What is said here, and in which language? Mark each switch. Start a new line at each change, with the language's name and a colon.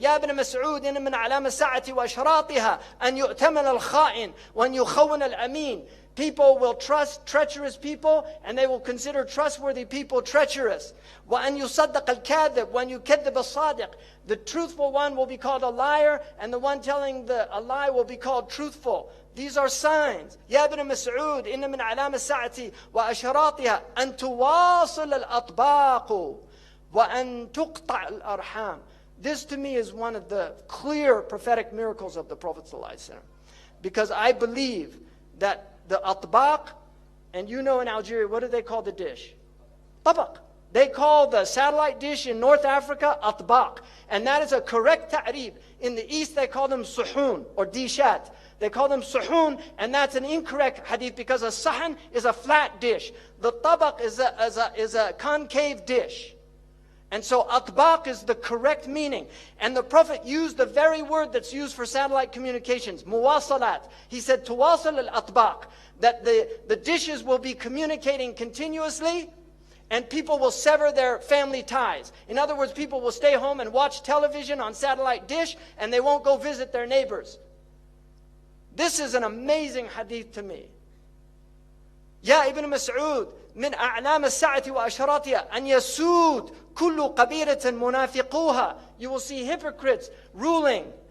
Arabic: يَا ابْنَ مَسْعُودٍ مِنْ عَلَامَ السَّاعَةِ وَأَشْرَاطِهَا أَنْ يُؤْتَمَنَ الْخَائِنِ وَأَنْ يُخَوَّنَ الْأَمِينَ.
English: People will trust treacherous people, and they will consider trustworthy people treacherous.
Arabic: وَأَنْ يُصَدَّقَ الْكَاذِبُ وَأَنْ يُكَذِّبَ الصَّادِقُ.
English: The truthful one will be called a liar, and the one telling a lie will be called truthful. These are signs.
Arabic: يا ابن مسعود إن من علام الساعة وأشراطها أن تواصل الأطباق وأن تقطع الأرحام.
English: This to me is one of the clear prophetic miracles of the Prophet ﷺ. Because I believe that the atbaq, and you know in Algeria, what do they call the dish? Tabaq. They call the satellite dish in North Africa atbaq. And that is a correct ta'rib. In the East they call them suhoon or dishat. They call them suhoon, and that's an incorrect hadith, because a sahan is a flat dish. The tabaq is a concave dish. And so atbaq is the correct meaning. And the Prophet used the very word that's used for satellite communications, muwasalat. He said,
Arabic: tuwasal al-atbaq,
English: that the dishes will be communicating continuously, and people will sever their family ties. In other words, people will stay home and watch television on satellite dish, and they won't go visit their neighbors. This is an amazing hadith to me.
Arabic: Ya Ibn Mas'ud, من أعلام الساعة وأشراطها أن يسود كل قبيلة منافقوها.
English: You will see hypocrites ruling.